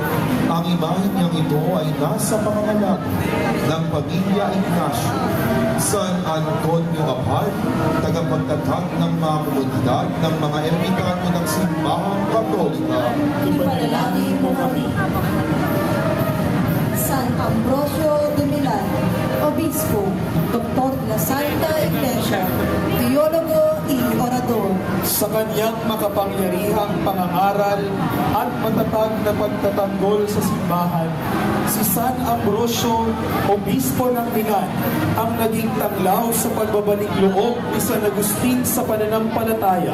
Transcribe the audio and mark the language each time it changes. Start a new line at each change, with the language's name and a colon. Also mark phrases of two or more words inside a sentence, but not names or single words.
Filipino: Ang imahe niyang ito ay nasa pangangalag ng pamilya Ignacio. San Antonio Abad, tagapagtatag ng mga komunidad ng mga ermitano ng simbahang Katolika. Ipanalangin mo kami.
Spanish: San Ambrosio de Milan, Obispo, Doktor de la Santa Iglesia, Teologo y Orador.
Filipino: Sa kanyang makapangyarihang pangangaral at matatag na pagtatanggol sa simbahan, si San Ambrosio, Obispo ng Milan, ang naging tanglaw sa pagbabalik loob ni San Agustin sa pananampalataya.